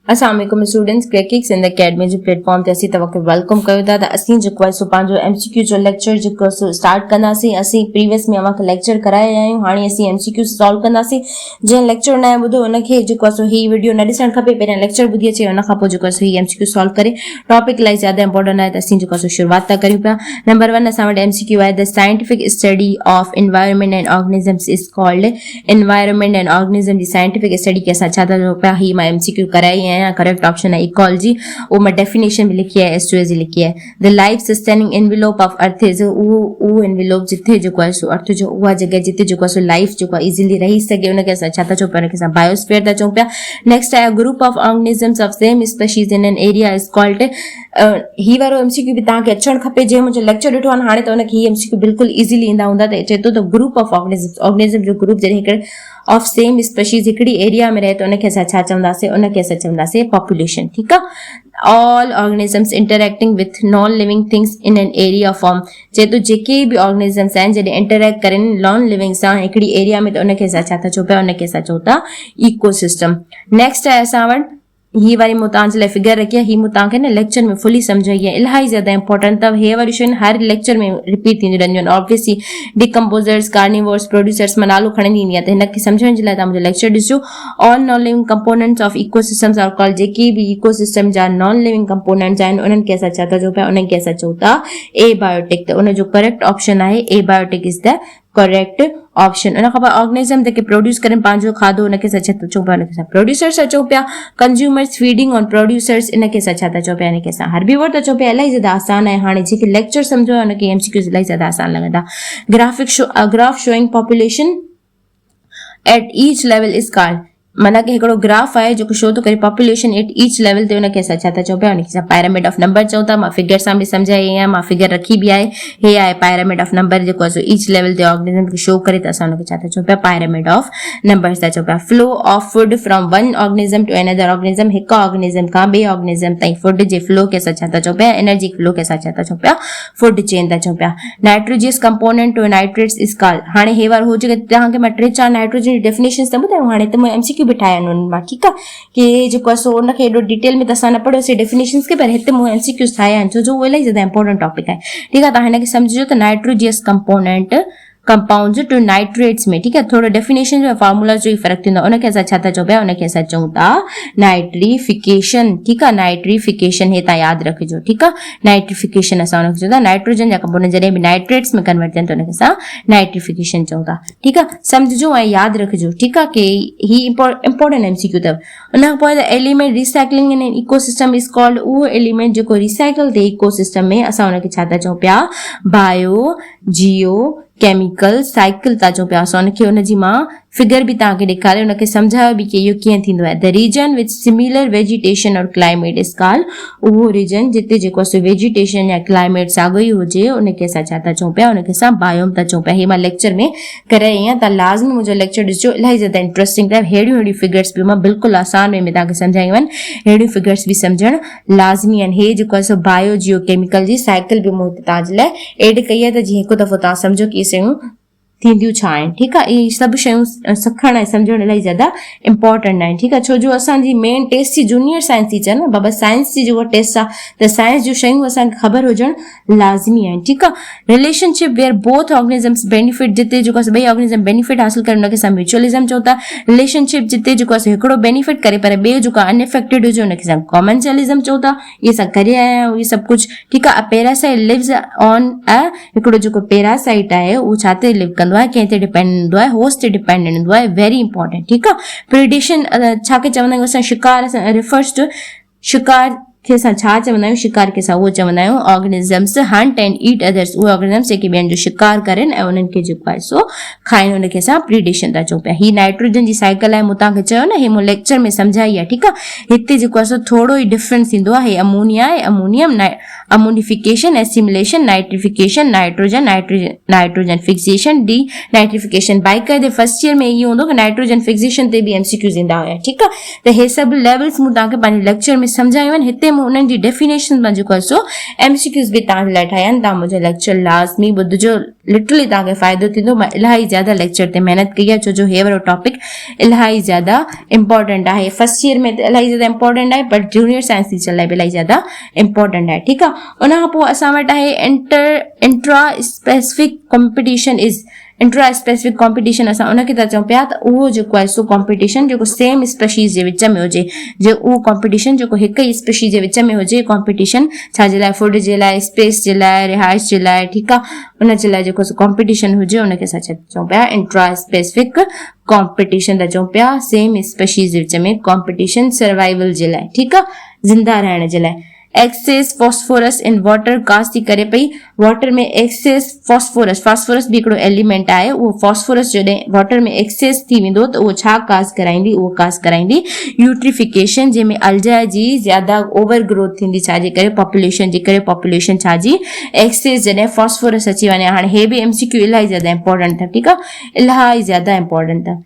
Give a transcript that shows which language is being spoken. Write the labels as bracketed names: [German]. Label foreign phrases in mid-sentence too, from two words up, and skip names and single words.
[Sindhi] अस्सलाम वालेकुम स्टूडेंट्स, क्रेकिक्स [English] in the academy [Sindhi] जो प्लेटफॉर्म ते असी तवके वेलकम कयो था। असी जो है सो पांजो [English] MCQ jo lecture [Sindhi] जो स्टार्ट कंदासी। असी प्रीवियस में अवाके लेक्चर कराया आयूं, हाणे असी [English] MCQ solve [Sindhi] कंदासी। जे लेक्चर न बुधो उनके जो सो ही वीडियो न दिसण खपे, पहिरियां लेक्चर बुधी अचे उन खां पोइ जो सो ही [English] MCQ solve [Sindhi] करे। टॉपिक इलाही [English] zyada important [Sindhi] है, त असी जो सो शुरुआत था करियूं पिया। नंबर 1 असां वटि एमसीक्यू आहे, [English] the scientific study of environment and organisms is called environment and organism जी scientific study [Sindhi] के असां छा था जो पिया। ही मां एमसीक्यू कराई आहियां। [English] correct option [Urdu] ہے ایکولوجی۔ وہ میں ڈیفینیشن بھی لکھی ہے، ایس2ایس لکھی ہے. [English] the life sustaining envelope of earth is [Sindhi] वो एनवेलोप जिथे जो है सो अर्थ जो उहा जगह जिथे जो सो लाइफ जो इजीली रही सके उनके असां छा था चऊं पिया, उनके असां बायोस्फीयर था चऊं पिया। [English] नेक्स्ट आहे group of organisms of same species in an area is called. [Sindhi] ही वारो एमसीक्यू भी तव्हांखे अचणु खपे। जे मुंहिंजो लेक्चर ॾिठो आहे हाणे त उनखे ही एमसीक्यू बिल्कुलु इजीली ईंदा हूंदा। त चए थो त [English] group of organism [Sindhi] जो ग्रुप जॾहिं हिकिड़े [English] of same species [Sindhi] हिकिड़ी एरिया में रहे तो उनखे असां छा चवंदासीं, उनखे असां चवंदासीं पॉपुलेशन। ठीकु आहे। [English] all organisms interacting with non living things in an area form. [Sindhi] चए थो जेके बि ऑर्गेनिजम्स आहिनि जॾहिं इंटरेक्ट करेनि [English] non living [Sindhi] सां हिकिड़ी एरिया में त उनखे असां छा था चऊं पिया, उनखे असां चऊं था इकोसिस्टम। नेक्स्ट आहे असां वटि ही वारी मूं तव्हांजे लाइ फिगर रखी आहे। ही मूं तव्हांखे न लेक्चर में फुली सम्झाई आहे, इलाही ज्यादा इंपॉर्टेंट अथव। हे वारी शयूं हर लेक्चर में रिपीट थींदियूं रहंदियूं आहिनि। [English] obviously decomposers, carnivores, producers [Sindhi] मां नालो खणंदी ईंदी आहे, त हिनखे सम्झण जे लाइ तव्हां मुंहिंजो लेक्चर ॾिसो। [English] all non living components of ecosystems are called. [Sindhi] जेके बि इकोसिस्टम जा [English] non living components [Sindhi] आहिनि उन्हनि खे असां छा था चऊं पिया, उन्हनि खे असां चऊं था एबायोटिक। त उनजो [English] correct option आहे abiotic is the correct option. [Sindhi] उन खां पोइ ऑर्गेनिजम जेके प्रोड्यूस करें पंहिंजो खाधो उनखे असां छा था चऊं पिया, उनखे असां प्रोड्यूसर्स चऊं पिया। [English] consumers feeding on producers [Sindhi] इनखे असां छा था चऊं पिया, इनखे असां हर्बीवोर था चऊं पिया। इलाही ज्यादा आसान आहे। हाणे जेके लेक्चर सम्झो आहे उनखे एमसीक्यूज़ इलाही ज्यादा आसान लॻंदा। [English] graph showing population at each level is called. [Sindhi] माना कि हिकिड़ो ग्राफ आहे जेको शो थो करे [English] population at each level [Sindhi] ते, उनखे असां छा था चऊं पिया, उनखे असां [English] pyramid of number [Sindhi] चऊं था। मां फिगर सां बि सम्झाई आहियां, मां फिगर रखी बि आहे। हे आहे [English] pyramid of number [Sindhi] जेको आहे सो [English] each level [Sindhi] ते ऑर्गेनिजम खे शो करे, त असां उनखे छा था चऊं पिया, [English] pyramid of numbers [Sindhi] था चऊं पिया। [English] flow of food from one organism to another organism. [Sindhi] हिकु ऑर्गेनिजम खां ॿिए ऑर्गेनिजम ताईं फूड जे फ्लो खे असां छा था चऊं पिया, [English] energy flow [Sindhi] खे असां छा था चऊं पिया, [English] food chain [Sindhi] था चऊं पिया। [English] nitrogenous component to nitrates is called. [Sindhi] हाणे हे वारो हो जेके तव्हांखे मां 3-4 नाइट्रोजन जी डेफिनेशंस त ॿुधायूं, हाणे त मां एमसीक्यू बि ठाहिया आहिनि उन्हनि मां। ठीकु आहे कि जेको आहे सो उनखे एॾो डिटेल में त असां न पढ़ियोसीं डेफिनेशंस खे, पर हिते मूं एमसीक्यूज़ ठाहिया आहिनि छो जो उहो इलाही ज्यादा इंपॉर्टेंट टॉपिक आहे। ठीकु आहे, तव्हां हिनखे सम्झिजो त [English] nitrogenous component compounds to nitrates [Sindhi] में। ठीकु आहे, थोरो डेफिनेशन जो फॉर्मूला जो ई फर्क़ु थींदो। उनखे असां छा था चऊं पिया, उनखे असां चऊं था नाइट्रीफिकेशन। ठीकु आहे, नाइट्रीफिकेशन हे तव्हां यादि रखिजो। ठीकु आहे, नाइट्रीफिकेशन असां उनखे चऊं था। नाइट्रोजन जा कंपोनेंट जॾहिं बि नाइट्रेट्स में कन्वर्ट थियनि त उनखे असां नाइट्रीफिकेशन चऊं था। ठीकु आहे, सम्झिजो ऐं यादि रखिजो। ठीकु आहे, कि ही [English] important MCQ [Sindhi] अथव। उन खां पोइ [English] the element recycling in ecosystem is called. [Sindhi] उहो एलिमेंट जेको रिसाइकल थिए इकोसिस्टम में असां उनखे छा था चऊं पिया, [English] bio geo chemical cycle [Sindhi] था चऊं पिया। असां उनखे उनजी मां फिगर बि तव्हांखे ॾेखारे उनखे सम्झायो बि कि इहो कीअं थींदो आहे। [English] the region with similar vegetation or climate is called. [Sindhi] उहो रीजन जिते जेको आहे वेजिटेशन या क्लाइमेट साॻियो ई हुजे उनखे असां छा था चऊं पिया, उनखे असां बायोम था चऊं पिया। हे मां लेक्चर में कराई आहियां, तव्हां लाज़मी मुंहिंजो लेक्चर ॾिसजो, इलाही ज्यादा इंटरेस्टिंग अथव। अहिड़ियूं फिगर्स बि मां बिल्कुलु आसान वे में तव्हांखे सम्झायूं आहिनि, अहिड़ियूं फिगर्स बि सम्झणु लाज़मी आहिनि। हे जेको आहे सो [English] bio geo chemical [Sindhi] जी साइकिल बि मूं तव्हांजे लाइ एड कई आहे, त जीअं हिकु दफ़ो तव्हां सम्झो कि शयूं थींदियूं छा आहिनि। ठीकु आहे, इहे सभु शयूं सिखण ऐं सम्झण इलाही ज्यादा इंपॉर्टेंट आहिनि। ठीकु आहे, छो जो असांजी [English] main test [Sindhi] जी [English] junior science teacher [Sindhi] न बाबा साइंस जी जेको टेस्ट आहे, त साइंस जूं शयूं असांखे ख़बर हुजणु लाज़मी आहिनि। ठीकु आहे, [English] relationship where both organisms benefit. [Sindhi] जिते जेको आहे ॿई [English] organism benefit [Sindhi] हासिल करे उनखे असां म्यूचुअलिज्म चऊं था। रिलेशनशिप जिते जेको आहे हिकिड़ो बेनिफिट करे पर ॿियो जेको अनइफेक्टेड हुजे उनखे असां कॉमेंशियलिज्म चऊं था। इहे असां करे आया आहियूं इहे सभु कुझु। ठीकु आहे, [English] parasite lives on a. [Sindhi] हिकिड़ो जेको पैरासाइट आहे उहो छा ते लिव कंदो आहे, कंहिं ते डिपेंडेंट हूंदो आहे, होस्ट ते डिपेंडेंट हूंदो आहे। [English] very important. [Sindhi] ठीकु आहे, प्रिडेशन छा खे चवंदा आहियूं असां, शिकार [English] refers to [Sindhi] शिकार खे असां छा चवंदा आहियूं, शिकार खे असां उहो चवंदा आहियूं [English] organisms hunt and eat others. [Sindhi] उहे ऑर्गेनिजम्स जेके ॿियनि जो शिकार करनि ऐं उन्हनि खे जेको आहे सो खाइनि, उनखे असां प्रिडेशन था चऊं पिया। ही नाइट्रोजन जी साइकिल आहे, मूं तव्हांखे चयो न, हे मूं लेक्चर में सम्झाई आहे। ठीकु आहे, हिते जेको आहे सो थोरो ई डिफरेंस थींदो आहे। [English] हे अमोनिया आहे, ammonium ammonification, assimilation, nitrification, nitrogen fixation, de nitrification. [Sindhi] बाक़ाइदे [English] first year [Sindhi] में इहो हूंदो कि [English] nitrogen fixation [Sindhi] ते बि एमसीक्यूज़ ईंदा हुया। ठीकु आहे, त हे सभु लेवल्स मूं तव्हांखे पंहिंजे लेक्चर में सम्झायूं आहिनि। हिते सेम उन्हनि जी डेफिनेशन में जेको आहे सो MCQs बि तव्हां जे लाइ ठाहिया आहिनि। तव्हां मुंहिंजो लेक्चर लाज़मी ॿुधिजो, लिटरली तव्हांखे फ़ाइदो थींदो। मां इलाही ज़्यादा लेक्चर ते महिनत कई आहे, छो जो हे वारो टॉपिक इलाही ज़्यादा इंपॉर्टेंट आहे। [English] first year [Sindhi] में त इलाही ज़्यादा इंपॉर्टेंट आहे, पर [English] junior science teacher [Sindhi] लाइ बि इलाही ज़्यादा इंपॉर्टेंट आहे। ठीकु आहे। उन खां पोइ असां वटि आहे [English] intra specific competition is intra specific competition. [Sindhi] असां उनखे था चऊं पिया त उहो जेको आहे सो कॉम्पिटिशन जेको [English] same species [Sindhi] जे विच में हुजे, जे उहो कॉम्पिटिशन जेको हिक ई स्पेशीज़ जे विच में हुजे। कॉम्पिटिशन छा जे लाइ? फूड जे लाइ, स्पेस जे लाइ, रिहाइश जे लाइ। ठीकु आहे। उन जे लाइ जेको कॉम्पिटिशन हुजे उनखे असां चऊं पिया [English] intra specific competition [Sindhi] था चऊं पिया। [English] same species [Sindhi] जे विच में कॉम्पिटिशन सर्वाइवल जे लाइ, ठीकु आहे, ज़िंदा रहण जे लाइ। [English] excess phosphorus in water cause [Sindhi] थी करे पई। वाटर में [English] excess phosphorus [Sindhi] भी हिकिड़ो एलिमेंट आहे। उहो फास्फोरस जॾहिं वाटर में एक्सेस थी वेंदो त उहो छा कास्ट कराईंदी? उहो कास्ट कराईंदी यूट्रिफिकेशन, जंहिंमें अल्जाए जी ज्यादा [English] over growth [Sindhi] थींदी। छाजे करे? पॉपुलेशन जे करे। पॉपुलेशन छा जी? एक्सेस जॾहिं फास्फोरस अची वञे। हाणे हे बि MCQ इलाही ज्यादा इंपॉर्टेंट अथव। ठीकु आहे, इलाही ज्यादा इंपॉर्टेंट अथव।